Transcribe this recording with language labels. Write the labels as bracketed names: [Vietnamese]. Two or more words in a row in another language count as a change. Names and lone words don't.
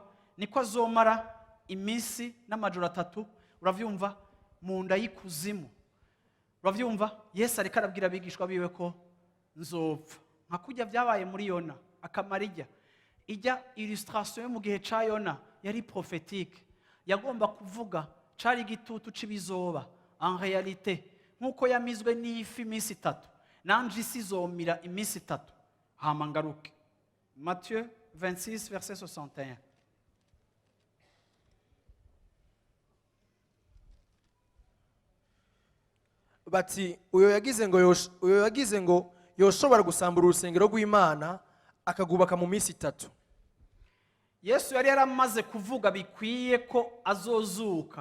[Rundi] Niko azomara iminsi n'amajoro 3, uravyumva, mu nda y'ikuzimu. Uravyumva? Yesu ariko arabwira abigishwa biwe ko nzopfa. Nka kujya vyabaye muri Yona, akamarija. Ijya illustration yo mu gihe ca Yona yari prophétique. Yagomba kuvuga cari igitutu cibizoba. [French] En réalité, [Rundi] nkuko yamizwe n'ifi iminsi 3, nanje isi izomira iminsi 3. Hama ngaruke. [French] Matthieu 26 verset 61. [Rundi] Bati uyo yagize ngo yoshobora gusambura urusengero rw'Imana akagubaka mu minsi 3. Yesu yari yaramaze kuvuga bikwiye ko azozuka.